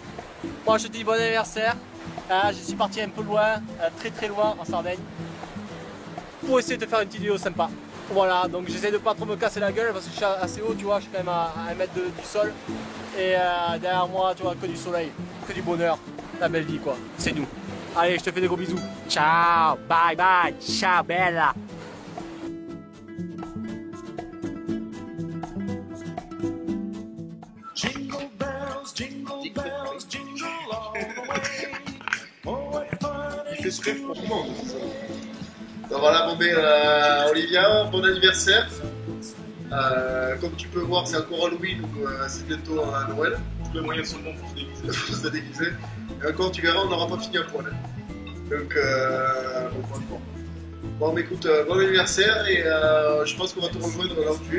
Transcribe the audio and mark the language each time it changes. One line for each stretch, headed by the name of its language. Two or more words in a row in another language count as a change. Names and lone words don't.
French: Moi, je te dis bon anniversaire. Je suis parti un peu loin, très loin en Sardaigne, pour essayer de faire une petite vidéo sympa. Voilà, donc j'essaie de pas trop me casser la gueule parce que je suis assez haut, tu vois, je suis quand même à 1 mètre du sol. Et derrière moi, tu vois, que du soleil, que du bonheur, la belle vie quoi, c'est nous. Allez, je te fais des gros bisous.
Italian: Ciao, bye, ciao bella.
English: Jingle bells, jingle bells, jingle all the way. Oh, what fun it is to
French: pour tout le monde. Donc voilà, Olivia, bon anniversaire. Comme tu peux voir, c'est encore Halloween, donc c'est bientôt Noël. Tous les moyens sont bons pour se déguiser. Et encore, tu verras, on n'aura pas fini à poil. Donc, bon, mais écoute, bon anniversaire et je pense qu'on va te rejoindre là où tu es.